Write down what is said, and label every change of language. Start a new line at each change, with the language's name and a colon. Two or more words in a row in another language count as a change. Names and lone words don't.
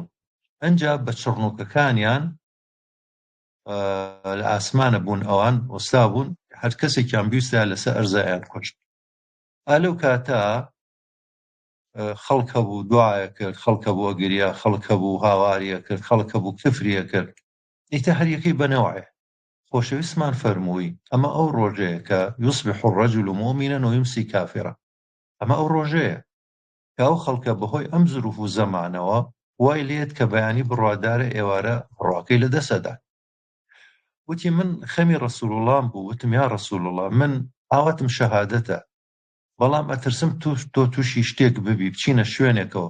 Central Kurdish: ئەنجا بە چڕنۆکەکانیان لە ئاسمانە بوون، ئەوان وەستا بوون، هەر کەسێکیان بیستە لەسەر ئەرزایان کوشت. ئالەو کاتە خەڵک هەبوو دوعایە کرد، خەڵک هەبوو ئەگریا، خەڵک هەبوو هاواریە کرد، خەڵک هەبوو کفریە کرد. ئیتە هەر یەکەی بەنەوعێ. خۆشەویستمان فەرمووی ئەمە ئەو ڕۆژەیە کە
Arabic: یوسبح الرەجل مؤمنا ويمسي كافرا.
Central Kurdish: ئەمە ئەو ڕۆژەیە کە ئەو خەڵکە بەهۆی ئەم زروف و زەمانەوە وای لێت کە بەیانی بڕوادارە ئێوارە ڕواکەی لە دەسەدا. وتی من خەمی ڕەسوول الله بوو، وتم
Arabic: یا ڕەسوول الله
Central Kurdish: من ئاواتم شەهادەتە، بەڵام ئەترسم تۆ تووشی شتێک ببی بچینە شوێنێکەوە.